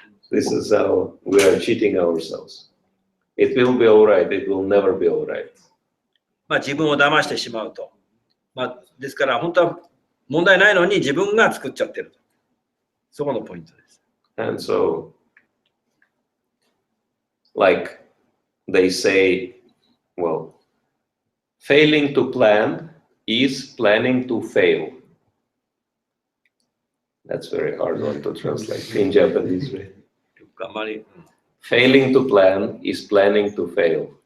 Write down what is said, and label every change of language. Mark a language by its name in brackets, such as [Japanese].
[English] This is how we are cheating ourselves. It will be all right. It will never be all right. [Japanese] 自分を騙してしまうと。ですから本当は問題ないのに自分が作っちゃってると。そこのポイントです。 [English] And so, like they say, well, failing to plan is planning to fail. That's very hard one to translate in Japanese. Failing to plan is planning to fail.